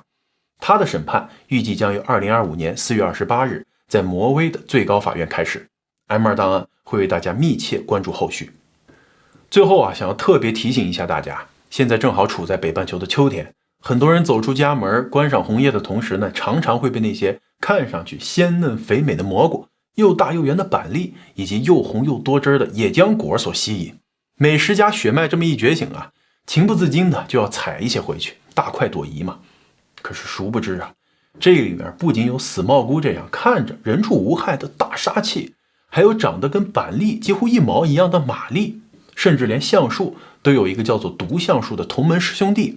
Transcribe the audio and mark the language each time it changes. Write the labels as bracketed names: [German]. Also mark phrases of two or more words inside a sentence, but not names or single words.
[Chinese] 他的審判預計將於2025年4月28日在挪威的最高法院開始。M2檔案會為大家密切關注後續。最後啊，想要特別提醒一下大家，現在正好處在北半球的秋天，很多人走出家門觀賞紅葉的同時呢，常常會被那些看上去鮮嫩肥美的蘑菇、又大又圓的板栗以及又紅又多汁的野漿果所吸引。美食家血脈這麼一覺醒啊，情不自禁的就要採一些回去，大快朵頤嘛。可是殊不知啊， 這裡面不僅有死蘑菇這樣看着人畜無害的大杀器，還有長得跟板栗幾乎一毛一樣的玛麗，甚至连橡树都有一个叫做毒橡树的同门师兄弟。